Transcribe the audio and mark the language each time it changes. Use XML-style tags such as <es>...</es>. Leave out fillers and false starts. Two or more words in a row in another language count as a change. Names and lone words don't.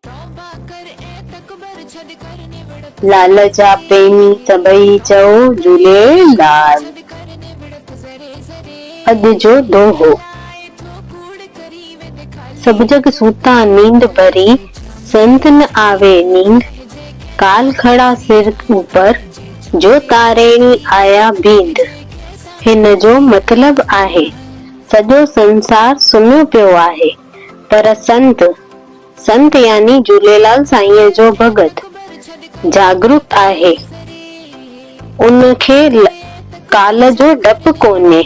<sd>लाल जा प्रेमी सभई चओ झूलेलाल। अॼु जो दोहो।</sd> <hi>सब जग सूता नींद भरी, संत न आवे नींद। काल खड़ा सिर ऊपर, जो तारेणी आया बींद।</hi> <sd>हिन जो मतलब आहे सॼो संसार सुम्हियो पियो आहे, पर संत यानी झूलेलाल साईं जो भगत जागरूक आहे। उनखे काल जो डप कोन्हे।</sd>